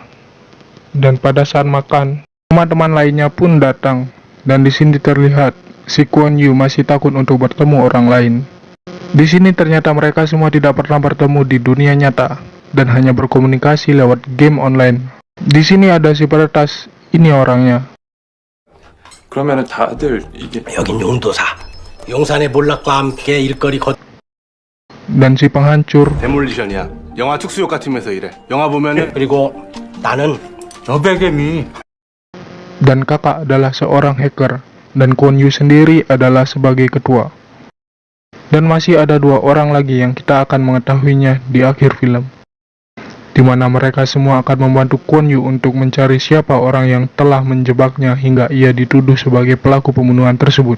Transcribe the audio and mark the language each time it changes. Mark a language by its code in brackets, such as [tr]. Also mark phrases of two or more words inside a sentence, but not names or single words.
[id] Dan pada saat makan, teman-teman lainnya pun datang. Dan di sini terlihat si Kwon Yu masih takut untuk bertemu orang lain. Di sini ternyata mereka semua tidak pernah bertemu di dunia nyata dan hanya berkomunikasi lewat [en] game online. [id] Di sini ada si peretas, ini orangnya. [ko] 그러면은 다들 이게 여긴 용도사. 용산의 몰락과 함께 일거리 [id] Dan si penghancur. [ko] 데몰리션이야. 영화 특수효과 팀에서 일해. 영화 보면은 그리고 나는 여백개미. [id] Dan kakak adalah seorang hacker. Dan Kwon Yu sendiri adalah sebagai ketua. Dan masih ada dua orang lagi yang kita akan mengetahuinya di akhir film. di mana mereka semua akan membantu Kwon Yu untuk mencari siapa orang yang telah menjebaknya hingga ia dituduh sebagai pelaku pembunuhan tersebut.